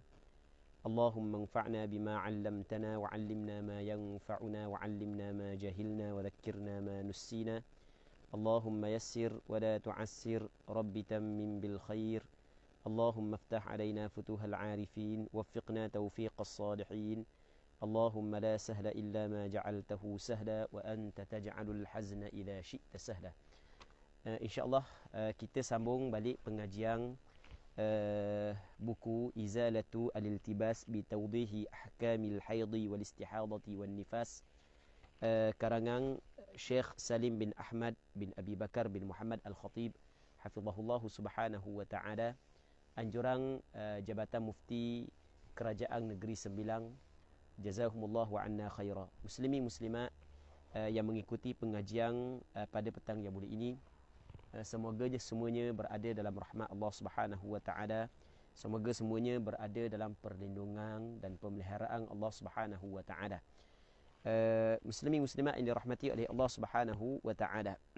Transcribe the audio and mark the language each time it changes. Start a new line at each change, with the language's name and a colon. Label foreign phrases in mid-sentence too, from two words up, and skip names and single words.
Arabic: اللهم انفعنا بما علمتنا وعلمنا ما ينفعنا وعلمنا ما جهلنا وذكرنا ما نسينا. اللهم يسر ولا تعسر رب تمم بالخير. اللهم افتح علينا فتوح العارفين ووفقنا توفيق الصالحين. اللهم لا سهل إلا ما جعلته سهلا وأنت تجعل الحزن إذا شئت سهلا.
Malay: InsyaAllah kita sambung balik pengajian buku Izalatu al-Iltibas bi Tawdihi Ahkamil Haidhi wal Istihadati wan Nifas, karangan Syekh Salim bin Ahmad bin Abi Bakar bin Muhammad Al-Khatib
Arabic: حفظه الله سبحانه وتعالى,
Malay: anjuran Jabatan Mufti Kerajaan Negeri Sembilang.
Arabic: جزاكم الله وأنا خيرا.
Malay: Muslimin muslimat yang mengikuti pengajian pada petang yang mulia ini, semoga semuanya berada dalam rahmat Allah
Arabic: سبحانه وتعالى.
Malay: Semoga semuanya berada dalam perlindungan dan pemeliharaan Allah
Arabic: سبحانه وتعالى.
Malay: Muslimin muslimat yang dirahmati oleh Allah
Arabic: سبحانه وتعالى.